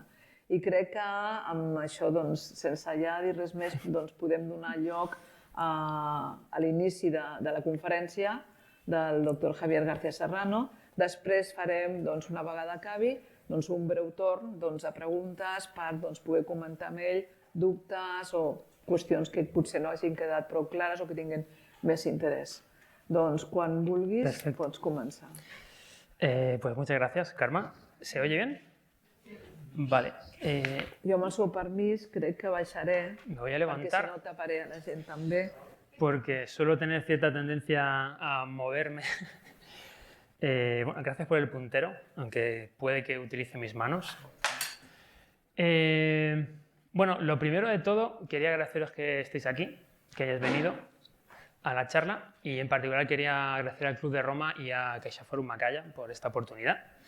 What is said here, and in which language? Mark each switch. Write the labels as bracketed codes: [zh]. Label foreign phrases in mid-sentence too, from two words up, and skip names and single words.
[ca] I crec que amb això, sense ja dir res més, podem donar lloc a l'inici de la conferència del doctor Javier García Serrano. Després farem, una vegada acabi, un breu torn de preguntes per poder comentar amb ell dubtes o qüestions que potser no hagin quedat prou clares o que tinguin més interès. Doncs quan vulguis pots començar. [es] Pues muchas gracias, Karma. ¿Se oye bien? Vale. [ca] Jo amb el seu permís crec que baixaré. [es] Me voy a levantar. [ca] Perquè si no taparé a la gent també. [es] Porque suelo tener cierta tendencia a moverme. Bueno, gracias por el puntero, aunque puede que utilice mis manos. Bueno, lo primero de todo, quería agradeceros que estéis aquí, que hayáis venido a la charla, y en particular quería agradecer al Club de Roma y a CaixaForum Macaya por esta oportunidad.